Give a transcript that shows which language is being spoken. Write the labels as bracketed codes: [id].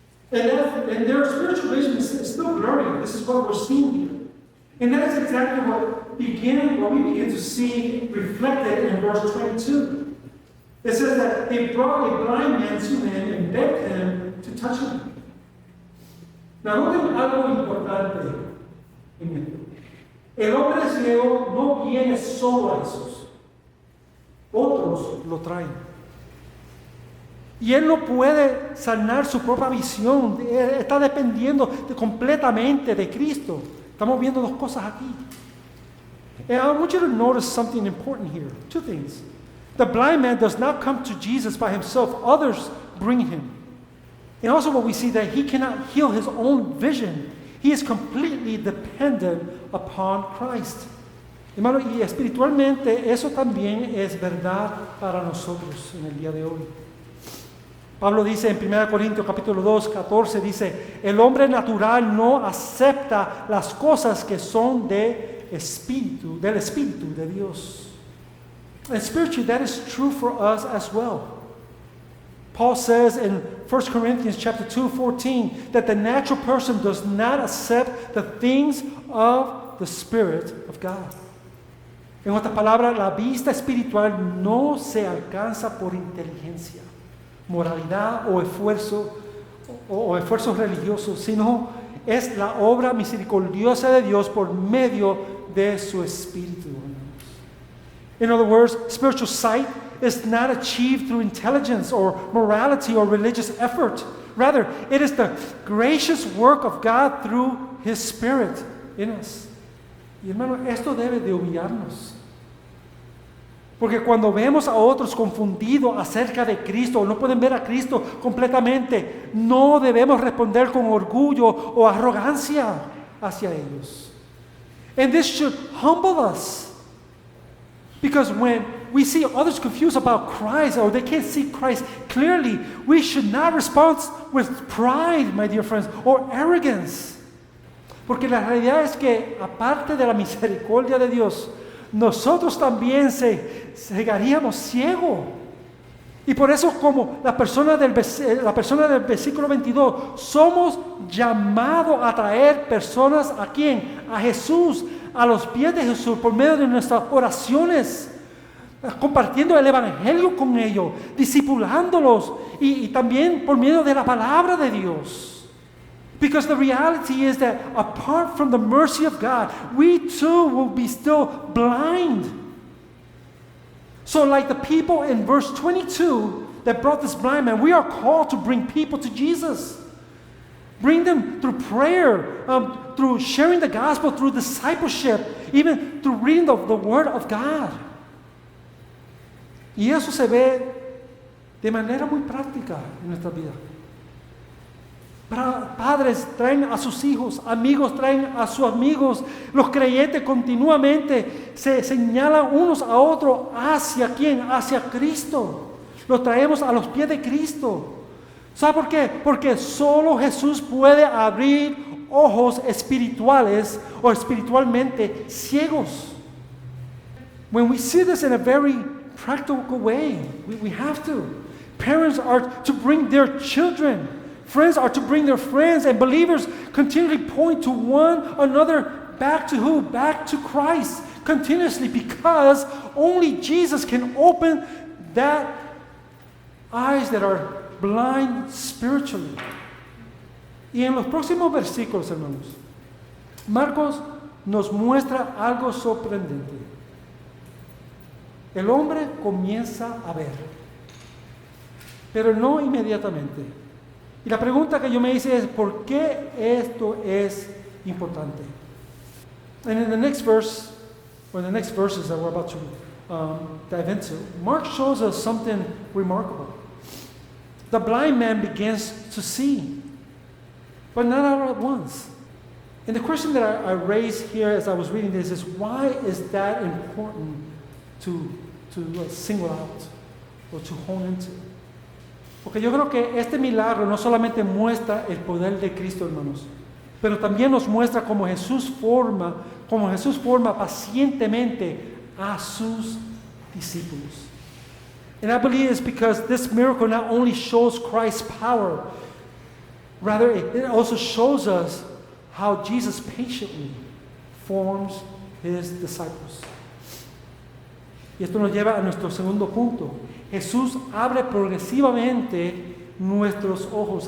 [en] And their spiritual vision is still blurry. This is what we're seeing here. And that is exactly what we begin to see reflected in verse 22. It says that they brought a blind man to Him and begged Him to touch him. [es] Now, noten algo importante en esto. El hombre ciego no viene solo a Jesús. Otros lo traen. Y él no puede sanar su propia visión. Está dependiendo completamente de Cristo. Estamos viendo dos cosas aquí. [en] And I want you to notice something important here. Two things. The blind man does not come to Jesus by himself. Others bring him. And also what we see that he cannot heal his own vision. He is completely dependent upon Christ. [es] Hermano, y espiritualmente eso también es verdad para nosotros en el día de hoy. Pablo dice en 1 Corintios capítulo 2, 14, dice, el hombre natural no acepta las cosas que son del Espíritu de Dios. [en] And spiritually, that is true for us as well. Paul says in 1 Corinthians chapter 2, 14, that the natural person does not accept the things of the Spirit of God. [es] En otras palabras, la vista espiritual no se alcanza por inteligencia, moralidad o esfuerzos religiosos, sino es la obra misericordiosa de Dios por medio de su Espíritu. [en] In other words, spiritual sight is not achieved through intelligence or morality or religious effort. Rather, it is the gracious work of God through His Spirit in us. [es] Y hermano, esto debe de humillarnos. Porque cuando vemos a otros confundidos acerca de Cristo, o no pueden ver a Cristo completamente, no debemos responder con orgullo o arrogancia hacia ellos. [en] And this should humble us. Because when we see others confused about Christ, or they can't see Christ clearly, we should not respond with pride, my dear friends, or arrogance. [es] Porque la realidad es que, aparte de la misericordia de Dios, nosotros también cegaríamos ciego. Y por eso, como la persona del versículo 22, somos llamados a traer personas ¿a quién? A Jesús, a los pies de Jesús, por medio de nuestras oraciones, compartiendo el Evangelio con ellos, discipulándolos y también por medio de la palabra de Dios. [en] Because the reality is that apart from the mercy of God, we too will be still blind. So like the people in verse 22 that brought this blind man, we are called to bring people to Jesus. Bring them through prayer, through sharing the gospel, through discipleship, even through reading the Word of God. [es] Y eso se ve de manera muy práctica en nuestra vida. Padres traen a sus hijos, amigos traen a sus amigos, los creyentes continuamente se señalan unos a otros hacia quién, hacia Cristo. Los traemos a los pies de Cristo. ¿Sabe por qué? Porque solo Jesús puede abrir ojos espirituales o espiritualmente ciegos. [en] When we see this in a very practical way, we have to. Parents are to bring their children. Friends are to bring their friends, and believers continually point to one another back to who? Back to Christ continuously, because only Jesus can open that eyes that are blind spiritually. [es] Y en los próximos versículos, hermanos, Marcos nos muestra algo sorprendente. El hombre comienza a ver, pero no inmediatamente. Y la pregunta que yo me hice es, ¿por qué esto es importante? [en] And in the next verse, or the next verses that we're about to dive into, Mark shows us something remarkable. The blind man begins to see, but not all at once. And the question that I raised here as I was reading this is, why is that important to single out or to hone into? [es] Porque yo creo que este milagro no solamente muestra el poder de Cristo, hermanos, pero también nos muestra cómo Jesús forma pacientemente a sus discípulos. [en] And I believe it's because this miracle not only shows Christ's power, rather it also shows us how Jesus patiently forms His disciples. [es] Y esto nos lleva a nuestro segundo punto. Jesús abre progresivamente nuestros ojos.